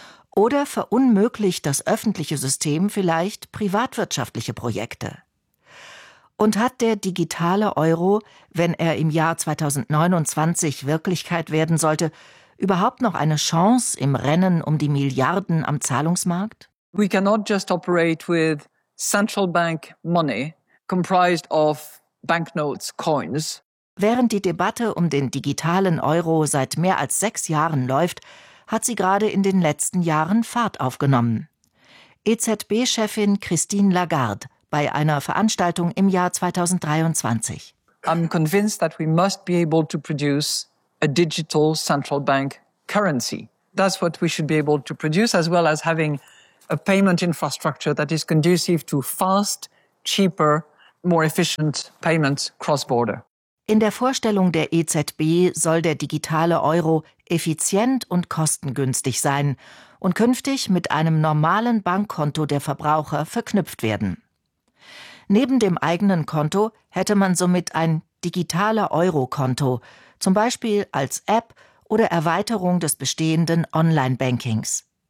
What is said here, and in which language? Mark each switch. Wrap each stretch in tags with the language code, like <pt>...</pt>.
<de>Oder verunmöglicht das öffentliche System vielleicht privatwirtschaftliche Projekte? Und hat der digitale Euro, wenn er im Jahr 2029 Wirklichkeit werden sollte, überhaupt noch eine Chance im Rennen um die Milliarden am Zahlungsmarkt?</de> <en>We cannot just operate with central bank money comprised of banknotes, coins.</en> <de>Während die Debatte um den digitalen Euro seit mehr als 6 Jahren läuft, hat sie gerade in den letzten Jahren Fahrt aufgenommen. EZB-Chefin Christine Lagarde bei einer Veranstaltung im Jahr 2023.</de> <en>I'm convinced that we must be able to produce a digital central bank currency. That's what we should be able to produce, as well as having a payment infrastructure that is conducive to fast, cheaper, more efficient payments cross-border.</en> <de>In der Vorstellung der EZB soll der digitale Euro effizient und kostengünstig sein und künftig mit einem normalen Bankkonto der Verbraucher verknüpft werden. Neben dem eigenen Konto hätte man somit ein digitaler Euro-Konto, zum Beispiel als App oder Erweiterung des bestehenden Online-Bankings.</de>